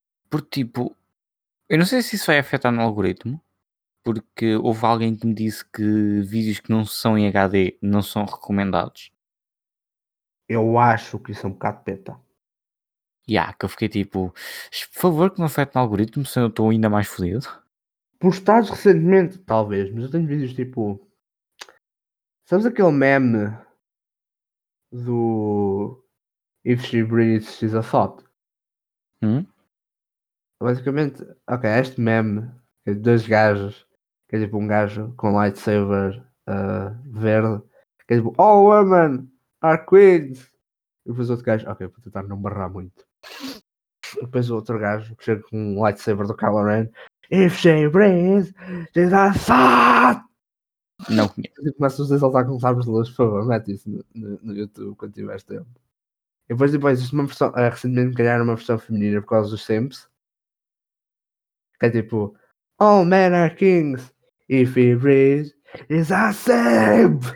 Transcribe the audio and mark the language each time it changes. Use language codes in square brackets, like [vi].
[pt] Porque, tipo, eu não sei se isso vai afetar no algoritmo, porque houve alguém que me disse que vídeos que não são em HD não são recomendados. Eu acho que isso é um bocado peta. Que eu fiquei tipo, por favor que não afete no algoritmo, senão eu estou ainda mais fodido. Postados recentemente, talvez, mas eu tenho vídeos tipo. Sabes aquele meme do. [en] If she breathes, she's a thought. [pt] Basicamente, ok, este meme que é de dois gajos, que é tipo um gajo com lightsaber verde, que é tipo [en] all women are queens. [pt] E depois outro gajo, ok, vou tentar não barrar muito. E depois outro gajo que chega com um lightsaber do Kylo Ren. [en] If she breathes, she's a thought. [pt] Não conheço. Começa os dois a saltar com sabres de luz, por favor, mete isso no YouTube quando tiveres tempo. E depois, existe uma versão, recentemente ganharam uma versão feminina por causa dos Sims. Que é tipo, [en] all men are kings, if he breathes, is a Sim!